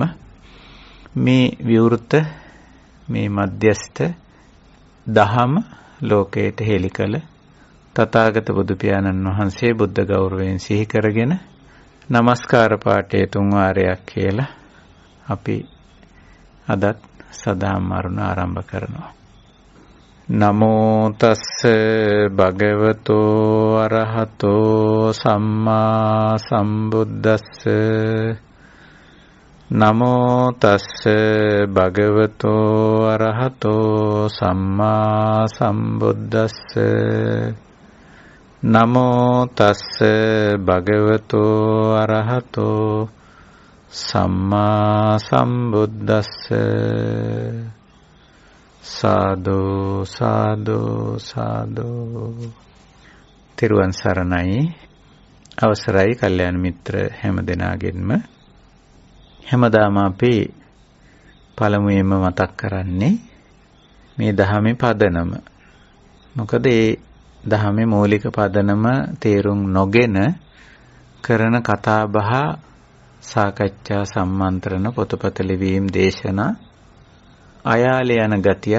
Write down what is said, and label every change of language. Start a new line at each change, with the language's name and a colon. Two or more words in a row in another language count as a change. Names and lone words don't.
Sinhala: මේ විවෘත මේ මධ්‍යස්ථ දහම ලෝකයට හෙළි කළ තථාගත බුදු පියාණන් වහන්සේ බුද්ධ ගෞරවයෙන් සිහි කරගෙන নমස්කාර පාඨය 3 වාරයක් කියලා අපි අදත් සදහම් අරුණ ආරම්භ කරනවා.
Pali: නමෝ තස්ස භගවතෝ අරහතෝ සම්මා සම්බුද්දස්ස නමෝ තස්ස භගවතෝ අරහතෝ සම්මා සම්බුද්දස්ස නමෝ තස්ස භගවතෝ අරහතෝ සම්මා සම්බුද්දස්ස සාදු සාදු සාදු.
Sinhala: තෙරුවන් සරණයි. අවසරයි කල්යාණ මිත්‍ර හැම දෙනාගෙන්ම. හැමදාම අපි පළමුවෙන්ම මතක් කරන්නේ මේ ධහමේ පදනම. මොකද මේ ධහමේ මූලික පදනම තේරුම් නොගෙන කරන කතා බහ, සාකච්ඡා, සම්මන්ත්‍රණ, පොතපත ලිවීම, දේශනා අයාලේ යන ගතියක්.